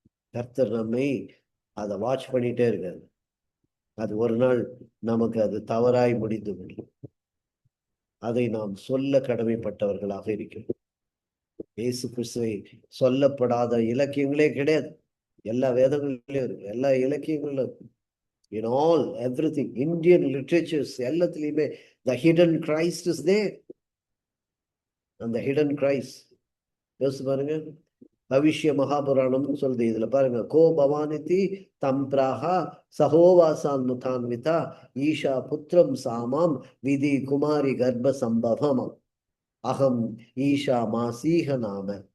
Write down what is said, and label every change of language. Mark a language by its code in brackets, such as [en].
[ta] கர்த்தர் நம்மை அதை வாட்ச் பண்ணிட்டே இருக்காரு. அது ஒரு நாள் நமக்கு அது தவறாய் முடிந்து விடும். அதை நாம் சொல்ல கடமைப்பட்டவர்களாக இருக்கிறோம். இயேசு கிறிஸ்துவை சொல்லப்படாத இலக்கியங்களே கிடையாது. எல்லா வேதங்களிலும் இருக்கு, எல்லா இலக்கியங்களும் இருக்கு. [en] In all, everything, Indian literatures, [ta] எல்லாத்துலயுமே [en] the hidden Christ is there. [ta] அந்த hidden Christ யோசிச்சு பாருங்க. பவிஷ்ய மகாபுராணம் சொல்லுது. இதுல பாருங்க, [sa] கோ பவானிதி தம்பிராஹா சகோவாசான் முதான்விதா ஈஷா புத்திரம் சாமாம் விதி குமாரி கர்ப்ப சம்பவம் அகம் ஈஷா மாசீக நாம.